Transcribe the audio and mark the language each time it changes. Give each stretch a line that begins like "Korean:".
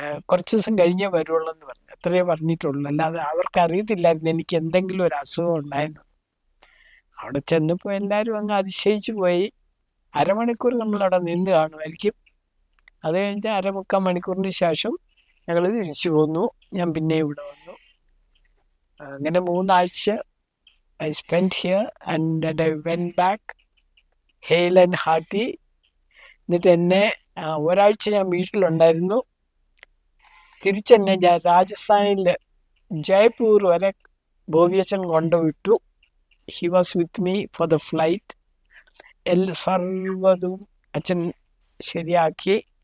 Malayalam: കുറച്ച് ദിവസം കഴിഞ്ഞേ വരുള്ളൂ എന്ന് പറഞ്ഞു, അത്രയേ പറഞ്ഞിട്ടുള്ളൂ. അല്ലാതെ അവർക്കറിയത്തില്ലായിരുന്നു എനിക്ക് എന്തെങ്കിലും ഒരു അസുഖം ഉണ്ടായിരുന്നു. അവിടെ ചെന്നപ്പോൾ എല്ലാവരും അങ്ങ് അതിശയിച്ചു പോയി. അരമണിക്കൂർ നമ്മളവിടെ നിന്ന് കാണുമായിരിക്കും. അത് കഴിഞ്ഞ് 3/4 മണിക്കൂറിന് ശേഷം ഞങ്ങൾ തിരിച്ചു പോന്നു. ഞാൻ പിന്നെ ഇവിടെ വന്നു. അങ്ങനെ 3 ആഴ്ച
English: I spent here and then I went back hale and hearty.
Malayalam: എന്നിട്ട് എന്നെ ഒരാഴ്ച ഞാൻ വീട്ടിലുണ്ടായിരുന്നു. തിരിച്ചെന്നെ ഞാൻ രാജസ്ഥാനിൽ ജയ്പൂർ വരെ ബോബി അച്ഛൻ കൊണ്ടുവിട്ടു.
English: He was with me for the flight.
Malayalam: സർവ്വതും അച്ഛൻ ശരിയാക്കി.